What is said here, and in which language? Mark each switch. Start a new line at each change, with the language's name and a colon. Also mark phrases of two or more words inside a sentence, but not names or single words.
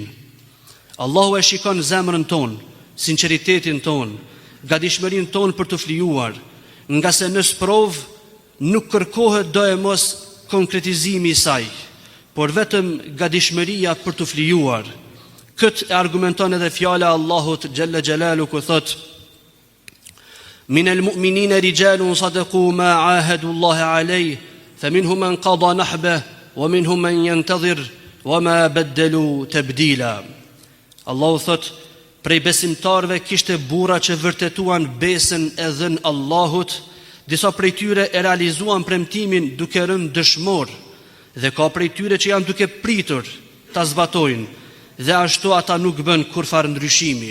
Albanian: Allahu e shikon zemrën tonë, sinqeritetin tonë, gatishmërinë tonë për të flijuar, nga se në sprov nuk kërkohet do e mos konkretizimi i saj, por vetëm gatishmëria për të flijuar. Këtë e argumenton edhe fjala e Allahut
Arabic: جل جلاله
Albanian: ku thot:
Arabic: "من المؤمنين رجال صدقوا ما عاهدوا الله عليه فمنهم من قضى نحبه ومنهم من ينتظر وما بدلوا تبديلا."
Albanian: Allahu thot: prej besimtarëve kishte burra që vërtetuan besën e dhën Allahut, disa prej tyre e realizuan premtimin duke rënë dëshmor, dhe ka prej tyre që janë duke pritur ta zbatojnë, dhe ashtu ata nuk bën kurfar ndryshimi.